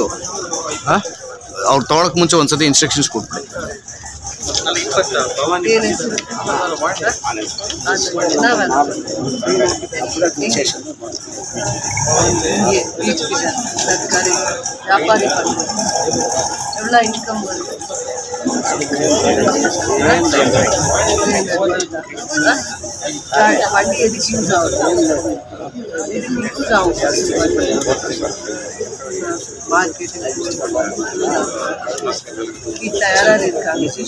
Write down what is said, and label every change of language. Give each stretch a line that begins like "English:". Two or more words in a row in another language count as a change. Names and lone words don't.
Kannada: ಅವ್ರು ತೊಗೊಳಕ್ಕೆ ಮುಂಚೆ ಒಂದ್ಸತಿ ಇನ್ಸ್ಟ್ರಕ್ಷನ್ಸ್ ಕೊಡ್ಬೇಕು. ಏನು ಹೆಸರು? ಸರ್ಕಾರಿ ವ್ಯಾಪಾರಿ ಎಲ್ಲ ಇನ್ಕಮ್ ಬರುತ್ತೆ.
Tamil: வண்டி எதுக்கு யூஸ் ஆகுது? எதுக்கு யூஸ் ஆகும்? மார்க்கெட்டில் வீட்டில் யாராவது இருக்காங்க?